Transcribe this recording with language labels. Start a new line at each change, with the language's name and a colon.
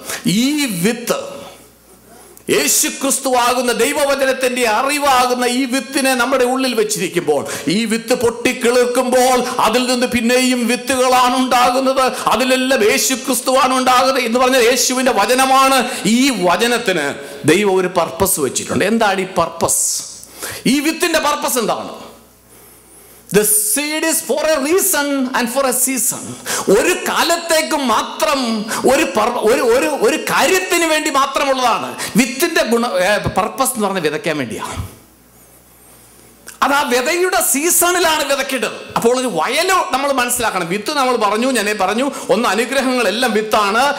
Malayalam: ഈ വിത്ത്, യേശു ക്രിസ്തുവാകുന്ന ദൈവവചനത്തിന്റെ അറിവാകുന്ന ഈ വിത്തിനെ നമ്മുടെ ഉള്ളിൽ വെച്ചിരിക്കുമ്പോൾ, ഈ വിത്ത് പൊട്ടിക്കിളിർക്കുമ്പോൾ അതിൽ നിന്ന് പിന്നെയും വിത്തുകളാണ് ഉണ്ടാകുന്നത്. അതിലെല്ലാം യേശു ക്രിസ്തുവാണ് ഉണ്ടാകുന്നത് എന്ന് പറഞ്ഞാൽ യേശുവിന്റെ വചനമാണ്. ഈ വചനത്തിന് ദൈവം ഒരു പർപ്പസ് വെച്ചിട്ടുണ്ട്. എന്താണ് ഈ പർപ്പസ്? ഈ വിത്തിന്റെ പർപ്പസ് എന്താണ്?
English: The seed is for a reason and for a season.
Malayalam: ഒരു കാലത്തേക്ക് മാത്രം, ഒരു കാര്യത്തിന് വേണ്ടി മാത്രമുള്ളതാണ്. വിത്തിന്റെ പർപ്പസ് എന്ന് പറഞ്ഞാൽ വിതയ്ക്കാൻ വേണ്ടിയാണ്. അത് ആ വിതയുടെ സീസണിലാണ് വിതയ്ക്കേണ്ടത്. അപ്പോൾ ഒരു വയൽ നമ്മൾ മനസ്സിലാക്കണം. വിത്ത് നമ്മൾ പറഞ്ഞു, ഞാൻ പറഞ്ഞു, ഒന്ന് അനുഗ്രഹങ്ങളെല്ലാം വിത്താണ്.